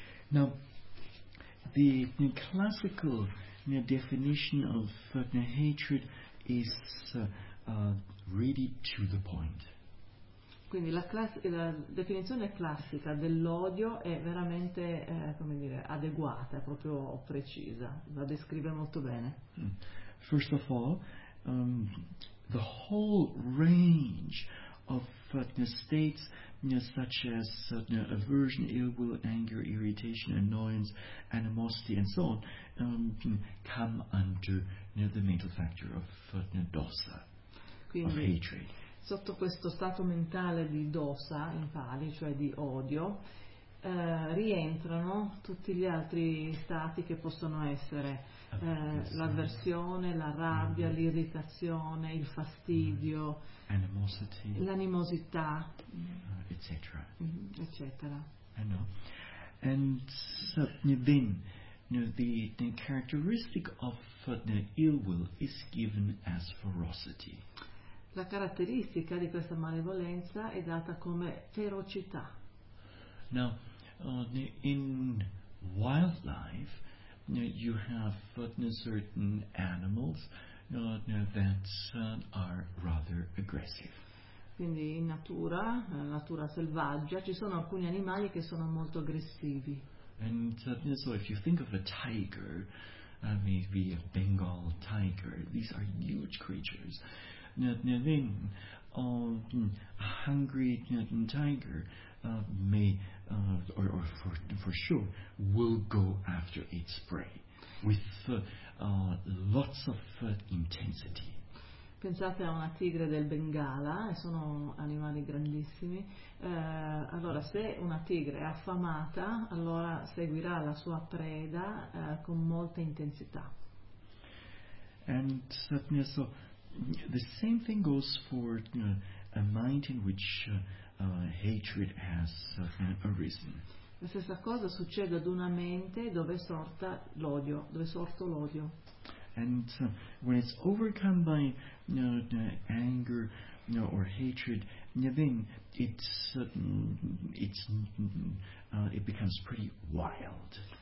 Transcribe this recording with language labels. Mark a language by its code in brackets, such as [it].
[en] Now, the classical definition of hatred is really to the point. [it] Quindi la definizione classica dell'odio è veramente, come dire, adeguata, proprio precisa, la descrive molto bene. [en] First of all, the whole range of states such as aversion, ill will, anger, irritation, annoyance, animosity, and so on, come under the mental factor of dosa, [it] quindi, [en] of hatred. [it] Sotto questo stato mentale di dosa in pali, cioè di odio, rientrano tutti gli altri stati che possono essere l'avversione, la rabbia, l'irritazione, il fastidio, [en] animosity, [it] l'animosità, eccetera. [en] And so then the characteristic of the ill will is given as ferocity. [it] La caratteristica di questa malevolenza è data come ferocità. [en] Now, in wildlife, you have certain animals that are rather aggressive. [it] Quindi in natura, natura selvaggia, ci sono alcuni animali che sono molto aggressivi. [en] And so if you think of a tiger, maybe a Bengal tiger, these are huge creatures. Then a hungry tiger may or for sure will go after its prey with lots of intensity. [it] Pensate a una tigre del Bengala, sono animali grandissimi. Allora se una tigre è affamata, allora seguirà la sua preda con molta intensità. [en] And so The same thing goes for a mind in which hatred has arisen. [it] La stessa cosa succede ad una mente dove sorta l'odio, dove sorto l'odio. [en] And when it's overcome by anger or hatred, then it becomes pretty wild.